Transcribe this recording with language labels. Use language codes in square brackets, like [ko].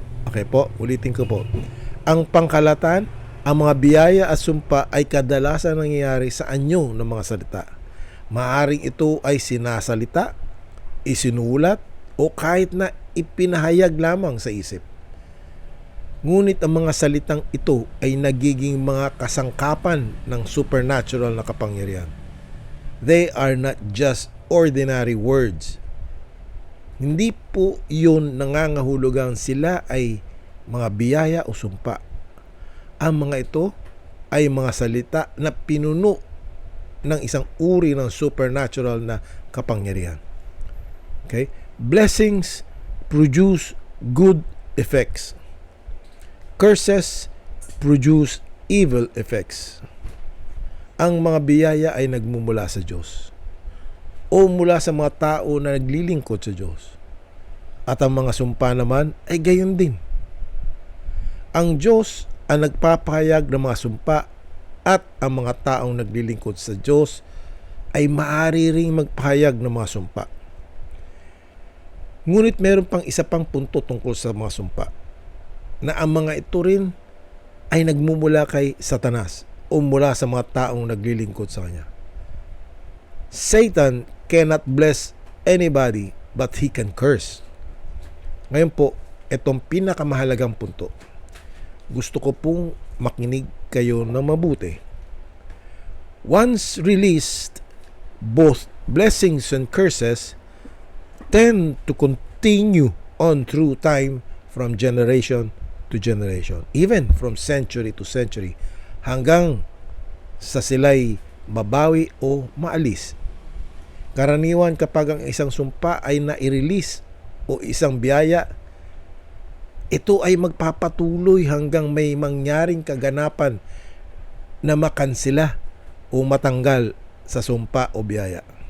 [tl] Okay po, ulitin ko po. Ang pangkalatan, ang mga biyaya at sumpa ay kadalasan nangyayari sa anyo ng mga salita. Maaring ito ay sinasalita, isinulat, o kahit na ipinahayag lamang sa isip. Ngunit ang mga salitang ito ay nagiging mga kasangkapan ng supernatural na kapangyarihan. [en] They are not just ordinary words. [tl] Hindi po yun nangangahulugang sila ay mga biyaya o sumpa. Ang mga ito ay mga salita na pinuno ng isang uri ng supernatural na kapangyarihan. Okay? [en] Blessings produce good effects. Curses produce evil effects. [tl] Ang mga biyaya ay nagmumula sa Diyos o mula sa mga tao na naglilingkod sa Diyos. At ang mga sumpa naman ay gayon din. Ang Diyos ang nagpapahayag ng mga sumpa at ang mga taong naglilingkod sa Diyos ay maaari ring magpahayag ng mga sumpa. Ngunit meron pang isa pang punto tungkol sa mga sumpa, na ang mga ito rin ay nagmumula kay Satanas o mula sa mga taong naglilingkod sa kanya. [en] Satan cannot bless anybody but he can curse. [tl] Ngayon po, itong pinakamahalagang punto. Gusto ko pong makinig kayo na mabuti. [en] Once released, both blessings and curses tend to continue on through time from generation to generation, even from century to century, [tl] hanggang sa sila'y mabawi o maalis. Karaniwan kapag ang isang sumpa ay nai-release o isang biyaya, ito ay magpapatuloy hanggang may mangyaring kaganapan na makansila o matanggal sa sumpa o biyaya.